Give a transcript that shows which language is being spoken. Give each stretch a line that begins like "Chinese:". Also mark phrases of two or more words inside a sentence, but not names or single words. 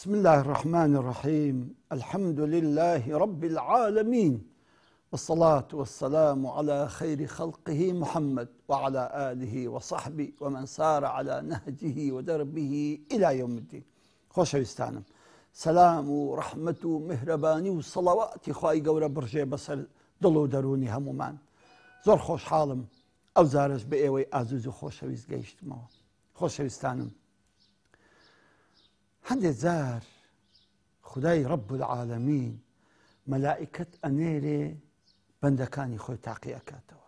Arabic: الله الرحمن الرحيم. الحمد لله رب العالمين، والصلاة والسلام على خير خلقه محمد وعلى آله وصحبه ومن سار على نهجه ودربه إلى يوم الدين.
Central Kurdish: خۆشەویستانم، سلام و ڕەحمەت و میهرەبانی و سەڵەواتی خوای گەورە بڕژێ بەسەر دڵ و دەرونی هەمومان. زۆر خۆشحاڵم ئەو زارش بە ئێوەی ئازوز و خۆشەویست گەیشتمەوە. خۆشەویستانم، هەندێک جار خودای
Arabic: رب العالمین
Central Kurdish: مەلائکەت ئەنێرێ بەندەکانی خۆی تاقی ئەکاتەوە.